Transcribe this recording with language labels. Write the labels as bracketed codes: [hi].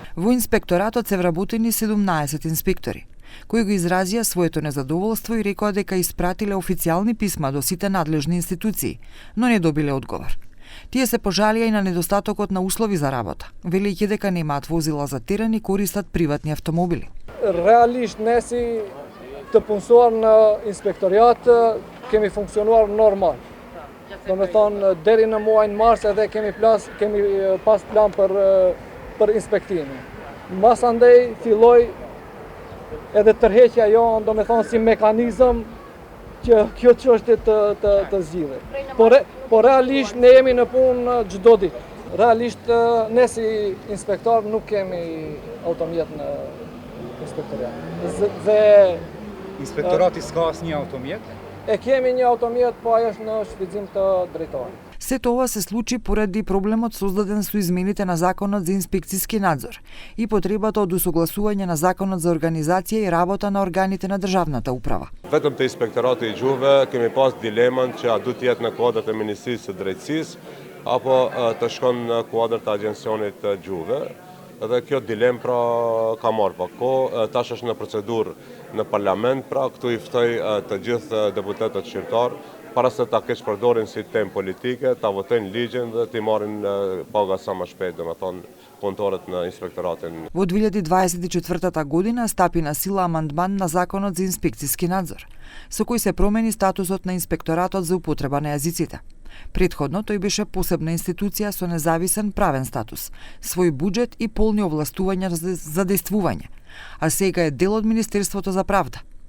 [mk] Во инспекторатот се вработени 17 инспектори, кои го изразија своето незадоволство и рекоа дека испратиле официјални писма до сите надлежни институции, но не добиле одговор. Тие се пожалија и на недостатокот на услови за работа, велејќи дека немаат возила за терен и користат приватни автомобили. [sq] Реалисht неси të punësuar në inspektoriat kemi funksionuar normal. Do me thonë deri në muajin mars edhe kemi pas plan për inspektime. Mas andej filloi edhe tërheqja jonë, do me thonë si mekanizëm që kjo çështje të zgjidhet. Po realisht ne jemi në punë çdo ditë. Realisht ne si inspektor nuk kemi automjet në inspektoriat. Inspektorati s'ka asnjë automjet? E kemi një automjet, po ajo është në shfrytëzim të drejtorit. [mk] Сето ова се случи поради проблемот создаден со измените на Законот за инспекциски надзор и потребата од усогласување на Законот за организација и работа на органите на државната управа. [sq] Vetëm te inspektorati I gjuhëve kemi pas dilemën që a duhet të jetë në kuadrat e Ministrisë së Drejtësisë apo të shkon në kuadrat të Agjencionit të Gjuhëve. Edhe kjo dilemë pra ka marrë pak kohë, tash është në procedurë në parlament, pra këtu I ftoj të gjithë deputetët shqiptar para se ta keq përdorin si temë politike, ta votojnë ligjin dhe t'i marrin paga sa më shpejt, domethënë punëtorët në inspektoratin. [mk] Во 2024 година стапи на сила амандман на Законот за инспекциски надзор, со кој се промени статусот на Инспекторатот за употреба на јазиците. Претходно тој беше посебна институција со независен правен статус, свој буџет и полни овластувања за действување, а сега е дел од Министерството за правда.